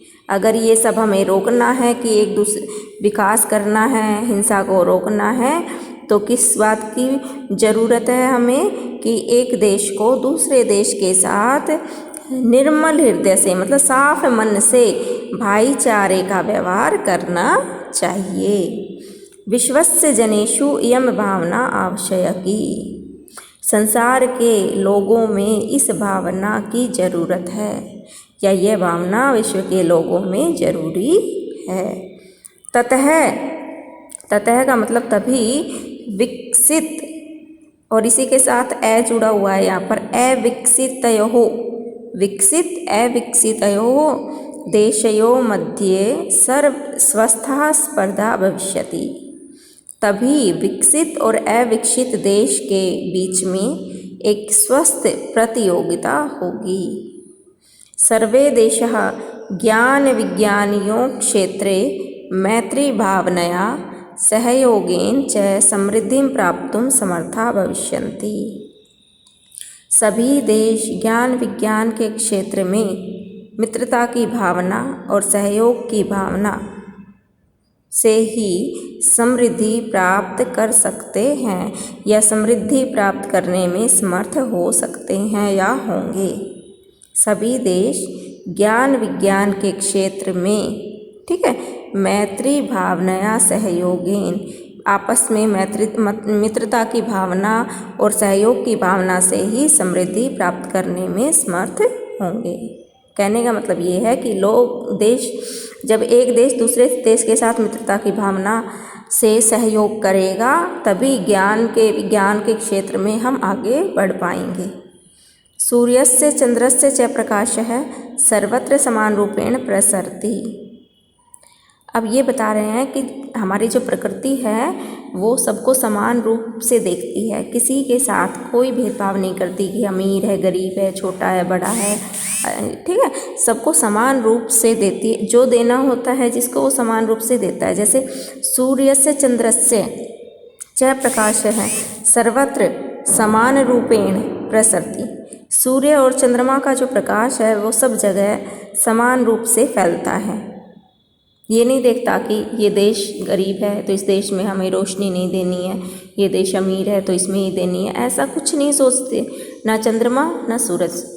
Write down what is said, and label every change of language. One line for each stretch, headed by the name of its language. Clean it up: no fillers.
Hindi: अगर ये सब हमें रोकना है कि एक दूसरे विकास करना है, हिंसा को रोकना है, तो किस बात की ज़रूरत है हमें कि एक देश को दूसरे देश के साथ निर्मल हृदय से, मतलब साफ मन से भाईचारे का व्यवहार करना चाहिए।
Sanskrit: विश्वस्य जनेषु इयं भावना आवश्यकी।
Hindi: संसार के लोगों में इस भावना की ज़रूरत है, या यह भावना विश्व के लोगों में ज़रूरी है। ततः का मतलब तभी, विकसित, और इसी के साथ ए जुड़ा हुआ है यहाँ पर, अविकसितयोः,
Sanskrit: विकसित अविकसितयोः देशयोः मध्ये स्वस्था स्पर्धा भविष्यति।
Hindi: तभी विकसित और अविकसित देश के बीच में एक स्वस्थ प्रतियोगिता होगी।
Sanskrit: सर्वे देशाः ज्ञान विज्ञानियों क्षेत्रे मैत्री भावनया सहयोगेन च समृद्धिं प्राप्तुं समर्था भविष्यन्ति।
Hindi: सभी देश ज्ञान विज्ञान के क्षेत्र में मित्रता की भावना और सहयोग की भावना से ही समृद्धि प्राप्त कर सकते हैं, या समृद्धि प्राप्त करने में समर्थ हो सकते हैं या होंगे। सभी देश ज्ञान विज्ञान के क्षेत्र में, ठीक है,
Sanskrit: मैत्री भावनया सहयोगेन,
Hindi: आपस में मित्रता की भावना और सहयोग की भावना से ही समृद्धि प्राप्त करने में समर्थ होंगे। कहने का मतलब ये है कि लोग, देश, जब एक देश दूसरे देश के साथ मित्रता की भावना से सहयोग करेगा, तभी विज्ञान के क्षेत्र में हम आगे बढ़ पाएंगे।
Sanskrit: सूर्यस्य चंद्रस्य च प्रकाशः सर्वत्र समान रूपेण प्रसरति।
Hindi: अब ये बता रहे हैं कि हमारी जो प्रकृति है वो सबको समान रूप से देखती है, किसी के साथ कोई भेदभाव नहीं करती कि अमीर है, गरीब है, छोटा है, बड़ा है, ठीक है, सबको समान रूप से देती है। जो देना होता है जिसको, वो समान रूप से देता है।
Sanskrit: जैसे सूर्यस्य चंद्रस्य च प्रकाशः सर्वत्र समान रूपेण प्रसरति।
Hindi: सूर्य और चंद्रमा का जो प्रकाश है वो सब जगह समान रूप से फैलता है। ये नहीं देखता कि ये देश गरीब है तो इस देश में हमें रोशनी नहीं देनी है, ये देश अमीर है तो इसमें ही देनी है, ऐसा कुछ नहीं सोचते, ना चंद्रमा ना सूरज।